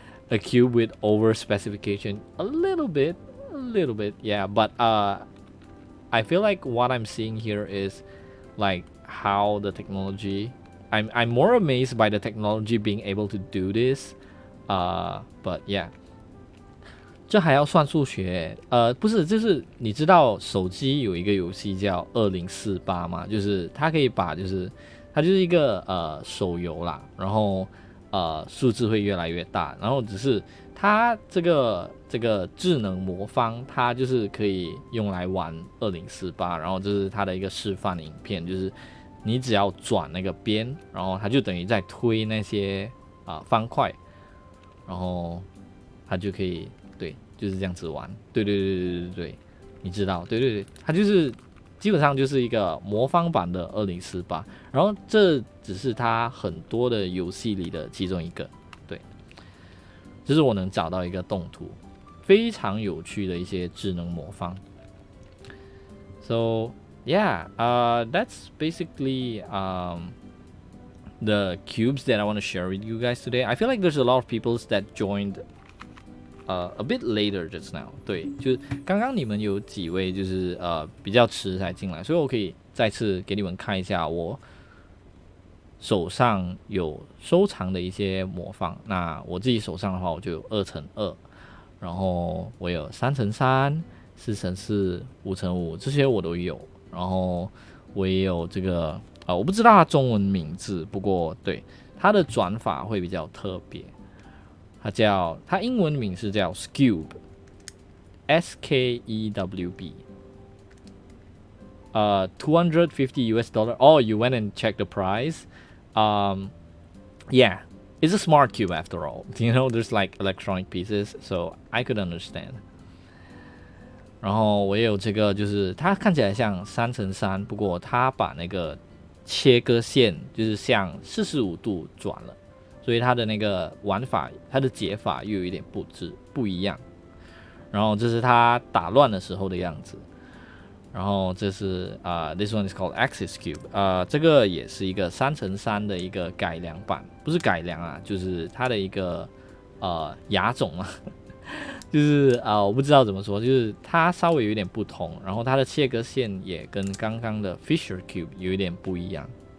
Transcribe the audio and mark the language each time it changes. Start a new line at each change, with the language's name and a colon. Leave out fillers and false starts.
English: A cube with over specification a little bit, yeah. But I feel like what I'm seeing here is like how the technology. I'm more amazed by the technology being able to do this. But yeah.
Chinese: 这还要算数学？不是，就是你知道手机有一个游戏叫2048吗？就是它可以把，就是它就是一个手游啦，然后数字会越来越大，然后只是它这个智能魔方，它就是可以用来玩2048，然后这是它的一个示范影片，就是你只要转那个边，然后它就等于在推那些方块，然后它就可以。对，就是这样子玩。对，你知道，对，它就是基本上就是一个魔方版的2048，然后这只是它很多的游戏里的其中一个。对，这是我能找到一个动图，非常有趣的一些智能魔方。
English: So yeah, that's basically the cubes that I want to share with you guys today. I feel like there's a lot of people that joined a bit later just now.
Chinese: 对，就是刚刚你们有几位就是比较迟才进来，所以我可以再次给你们看一下我手上有收藏的一些魔方。那我自己手上的话，我就有2×2，然后我有3×3、4×4、5×5，这些我都有。然后我也有这个我不知道它中文名字，不过对它的转法会比较特别。它英文名是叫 Skewb，SKEWB， $250.
English: Oh, you went and checked the price. Yeah, it's a smart cube after all. You know, there's like electronic pieces, so I could understand.
Chinese: 然后我也有这个，就是它看起来像3×3，不过它把那个切割线就是向45度转了。所以它的那个玩法，它的解法又有一点不一样。然后这是它打乱的时候的样子。然后这是
English: this one is called Axis Cube，
Chinese: 这个也是一个3×3的一个改良版，不是改良啊，就是它的一个亚种啊，就是我不知道怎么说，就是它稍微有一点不同，然后它的切割线也跟刚刚的 Fisher Cube 有一点不一样。